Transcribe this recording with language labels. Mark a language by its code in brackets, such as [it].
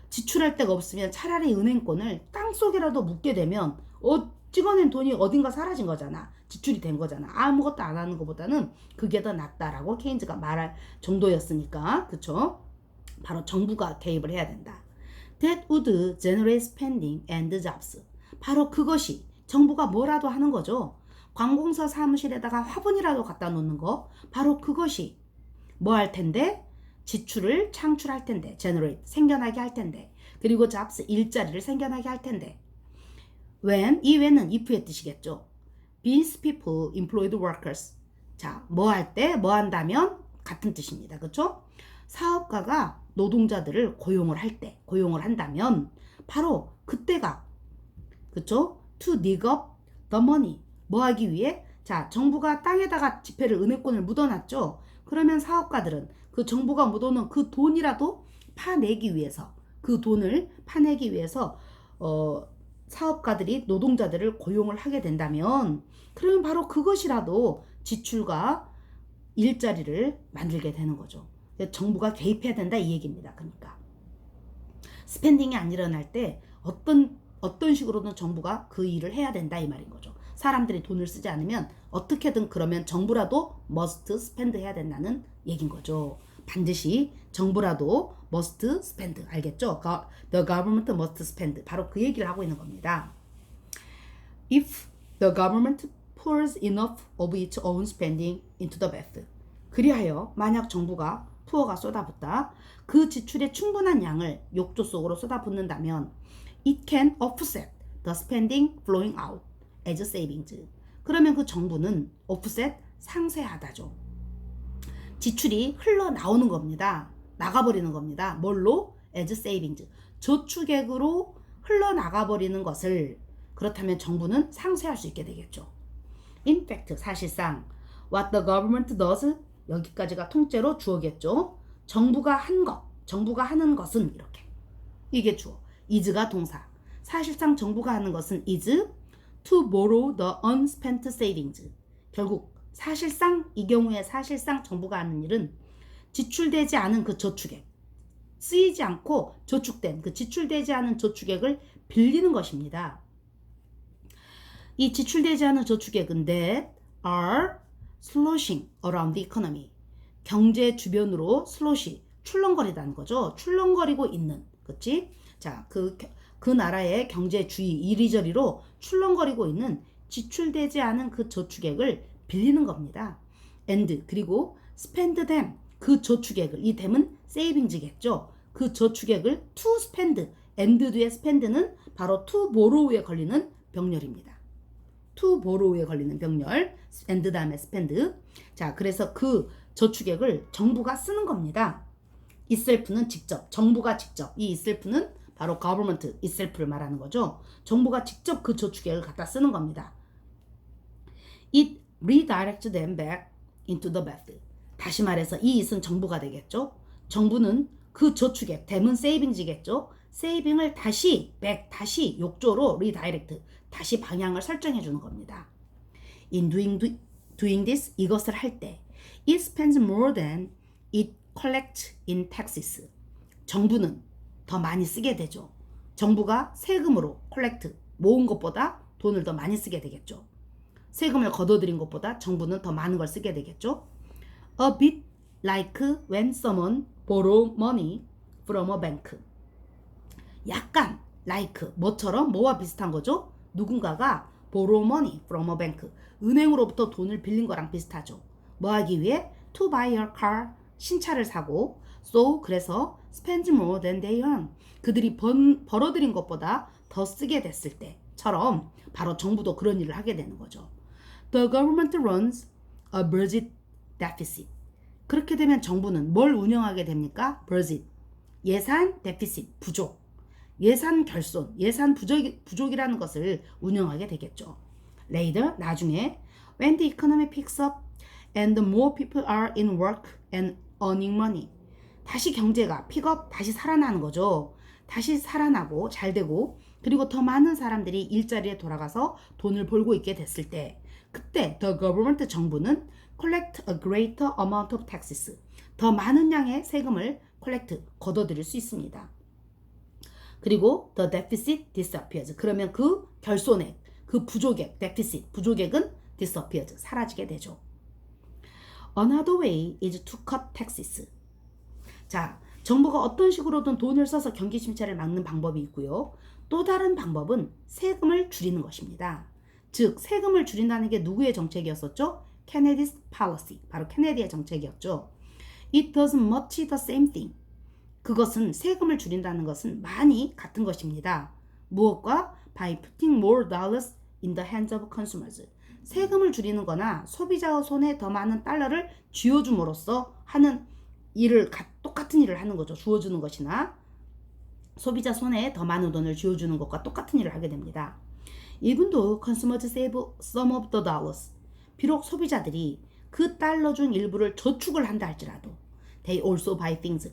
[ko] 지출할 데가 없으면 차라리 은행권을 땅속에라도 묻게 되면 찍어낸 돈이 어딘가 사라진 거잖아. 지출이 된 거잖아. 아무것도 안 하는 것보다는 그게 더 낫다라고 케인즈가 말할 정도였으니까. 그쵸? 바로 정부가 개입을 해야 된다. [en] That would generate spending and jobs. [ko] 바로 그것이 정부가 뭐라도 하는 거죠. 관공서 사무실에다가 화분이라도 갖다 놓는 거, 바로 그것이 뭐 할 텐데? 지출을 창출할 텐데, generate, 생겨나게 할 텐데, 그리고 jobs, 일자리를 생겨나게 할 텐데. when, 이 when은 if의 뜻이겠죠. [en] these people employed workers. [ko] 자, 뭐 할 때, 뭐 한다면 같은 뜻입니다. 그렇죠? 사업가가 노동자들을 고용을 할 때, 고용을 한다면 바로 그때가, 그렇죠? [en] to dig up the money. [ko] 뭐 하기 위해? 자, 정부가 땅에다가 지폐를, 은행권을 묻어놨죠. 그러면 사업가들은 그 정부가 묻어놓은 그 돈이라도 파내기 위해서, 그 돈을 파내기 위해서 사업가들이 노동자들을 고용을 하게 된다면, 그러면 바로 그것이라도 지출과 일자리를 만들게 되는 거죠. 정부가 개입해야 된다, 이 얘기입니다. 그러니까 스펜딩이 안 일어날 때 어떤 식으로든 정부가 그 일을 해야 된다, 이 말인 거죠. 사람들이 돈을 쓰지 않으면 어떻게든, 그러면 정부라도 [en] must spend [ko] 해야 된다는 얘긴 거죠. 반드시 정부라도 [en] must spend, [ko] 알겠죠? [en] The government must spend, [ko] 바로 그 얘기를 하고 있는 겁니다. [en] If the government pours enough of its own spending into the bath. [ko] 그리하여 만약 정부가, poor가 쏟아붓다, 그 지출의 충분한 양을 욕조 속으로 쏟아붓는다면 [en] it can offset the spending flowing out as savings. [ko] 그러면 그 정부는 offset 상쇄하다죠. 지출이 흘러나오는 겁니다. 나가버리는 겁니다. 뭘로? [en] as savings. [ko] 저축액으로 흘러나가버리는 것을 그렇다면 정부는 상쇄할 수 있게 되겠죠. In fact, 사실상 [en] what the government does [ko] 여기까지가 통째로 주어겠죠. 정부가 한 것, 정부가 하는 것은 이렇게. 이게 주어. is가 동사. 사실상 정부가 하는 것은 [en] is to borrow the unspent savings. [ko] 결국 사실상 이 경우에 사실상 정부가 하는 일은 지출되지 않은 그 저축액, 쓰이지 않고 저축된 그 지출되지 않은 저축액을 빌리는 것입니다. 이 지출되지 않은 저축액은 [en] that are sloshing around the economy. [ko] 경제 주변으로 슬롯이 출렁거리다는 거죠. 출렁거리고 있는, 그렇지? 자, 그 나라의 경제 주의 이리저리로 출렁거리고 있는 지출되지 않은 그 저축액을 빌리는 겁니다. and 그리고 [en] spend them [ko] 그 저축액을 이 them은 savings겠죠. 그 저축액을 to spend and 뒤에 spend는 바로 to borrow에 걸리는 병렬입니다. to borrow에 걸리는 병렬 and 다음에 spend. 자, 그래서 그 저축액을 정부가 쓰는 겁니다. itself는 직접, 정부가 직접. 이 itself는 바로 government itself를 말하는 거죠. 정부가 직접 그 저축액을 갖다 쓰는 겁니다. [en] It redirects them back into the bath. [ko] 다시 말해서 이 it은 정부가 되겠죠. 정부는 그 저축액, them은 savings겠죠. saving을 다시 다시 욕조로 redirect, 다시 방향을 설정해 주는 겁니다. [en] In doing this, [ko] 이것을 할 때 [en] it spends more than it collects in taxes. [ko] 정부는 더 많이 쓰게 되죠. 정부가 세금으로 collect, 모은 것보다 돈을 더 많이 쓰게 되겠죠. 세금을 걷어들인 것보다 정부는 더 많은 걸 쓰게 되겠죠. [en] A bit like when someone borrow money from a bank. [ko] 약간 like 뭐처럼 뭐와 비슷한 거죠? 누군가가 [en] borrow money from a bank. [ko] 은행으로부터 돈을 빌린 거랑 비슷하죠. 뭐 하기 위해? [en] To buy a car. [ko] 신차를 사고. [en] So [ko] 그래서 [en] spend more than they earn. [ko] 그들이 벌어들인 것보다 더 쓰게 됐을 때처럼 바로 정부도 그런 일을 하게 되는 거죠. [en] The government runs a budget deficit. [ko] 그렇게 되면 정부는 뭘 운영하게 됩니까? budget. 예산 deficit. 부족. 예산 결손. 예산 부족이라는 것을 운영하게 되겠죠. [en] Later. [ko] 나중에 [en] when the economy picks up and more people are in work and earning money. [ko] 다시 경제가 픽업, 다시 살아나는 거죠. 다시 살아나고 잘 되고 그리고 더 많은 사람들이 일자리에 돌아가서 돈을 벌고 있게 됐을 때 그때 the government 정부는 [en] collect a greater amount of taxes. [ko] 더 많은 양의 세금을 collect, 걷어들일 수 있습니다. 그리고 [en] the deficit disappears. [ko] 그러면 그 결손액, 그 부족액, deficit, 부족액은 disappears, 사라지게 되죠. Another way is to cut taxes. 자, 정부가 어떤 식으로든 돈을 써서 경기 침체를 막는 방법이 있고요. 또 다른 방법은 세금을 줄이는 것입니다. 즉, 세금을 줄인다는 게 누구의 정책이었었죠? [en] Kennedy's policy. [ko] 바로 케네디의 정책이었죠. [en] It does much the same thing. [ko] 그것은 세금을 줄인다는 것은 많이 같은 것입니다. 무엇과? [en] By putting more dollars in the hands of consumers. [ko] 세금을 줄이는 거나 소비자의 손에 더 많은 달러를 쥐어줌으로써 하는 일을 똑같은 일을 하는 거죠. 주어주는 것이나 소비자 손에 더 많은 돈을 쥐어주는 것과 똑같은 일을 하게 됩니다. [en] Even though consumers save some of the dollars. [ko] 비록 소비자들이 그 달러 중 일부를 저축을 한다 할지라도 [en] they also buy things.